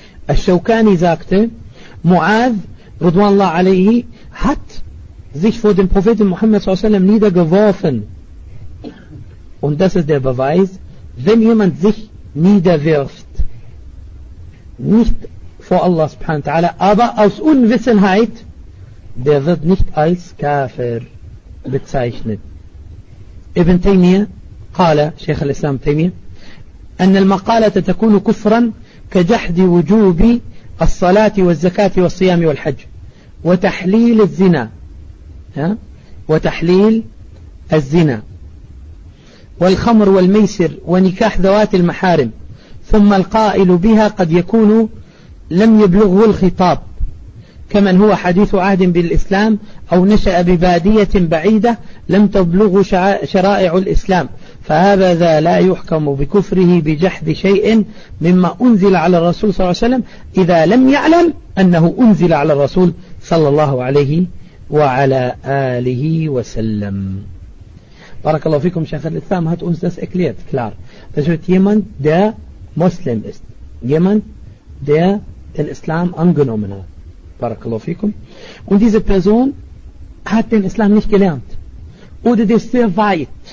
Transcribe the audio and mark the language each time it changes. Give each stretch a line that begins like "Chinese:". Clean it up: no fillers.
German: Al-Shawkani sagte, Mu'az,
Arabic: radwallahu alayhi,
German: hat sich vor dem Propheten Muhammad s.a.w. niedergeworfen. Und das ist der Beweis, wenn jemand sich niederwirft, nicht vor Allah
Arabic: subhanahu wa ta'ala,
German: aber aus Unwissenheit, der wird nicht als Kafir bezeichnet.
Arabic: Ibn Taymiyyah, qala, Sheikh al-Islam Taymiyyah, أن المقالة تكون كفرا كجحد وجوب الصلاة والزكاة والصيام والحج وتحليل الزنا والخمر والميسر ونكاح ذوات المحارم ثم القائل بها قد يكون لم يبلغه الخطاب كمن هو حديث عهد بالإسلام أو نشأ ببادية بعيدة لم تبلغ شرائع الإسلام فهذا لا يحكم بكفره بجحد شيء مما أنزل على الرسول صلى الله عليه وسلم إذا لم يعلم أنه أنزل على الرسول صلى الله عليه وعلى آله وسلم. بارك الله فيكم شيخ الإسلام
German: hat uns das erklärt, klar. Das wird jemand, der Muslim ist. Jemand, der den Islam angenommen hat.
Arabic: بارك الله فيكم.
German: Und diese Person hat den Islam nicht gelernt. Oder der ist sehr weit.